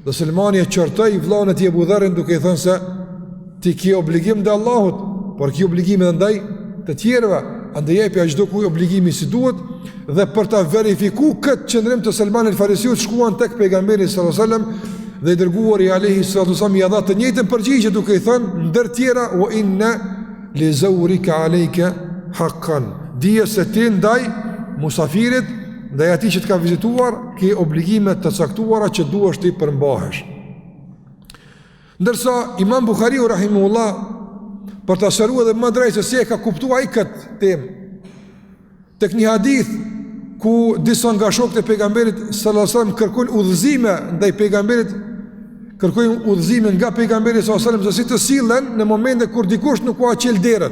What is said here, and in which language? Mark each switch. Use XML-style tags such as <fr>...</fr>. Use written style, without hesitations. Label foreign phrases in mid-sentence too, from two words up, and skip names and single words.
<sq>Dhe Selmani e qortoi vllain e tij Abu Dharrin duke i thënë se ti ke obligim ndaj Allahut, por ke obligime edhe ndaj të tjerëve, andaj jepi çdo kujt obligimi si duhet. Dhe për ta verifikuar këtë qëndrim të Selman el-Farisiut shkuan tek pejgamberi</sq> <ar>صلى الله عليه وسلم</ar> <sq>dhe i dërguari</sq> <ar>عليه الصلاة والسلام</ar> <sq>ia dha të njëjtën përgjigje duke i thënë ndër tjera</sq> <ar>وإن لزورك عليك حقا,</ar> <sq>dije se ti ndaj musafirit, ndaj atij që të ka vizituar, ke obligime të caktuara që duhesh ti përmbahesh. Ndërsa Imam Buhariu rahimahullah për të shëruar edhe më drejt se si e ka kuptuar ai këtë temë tek një hadith ku disa nga shokët e pejgamberit</sq> <ar>صلى الله عليه وسلم</ar> <sq>kërkojnë udhëzime ndaj pejgamberit, kërkojnë udhëzime nga pejgamberi</sq> <ar>صلى الله عليه وسلم</ar> <sq>se si të sillen në momente kur dikush nuk ka qel derën.</sq>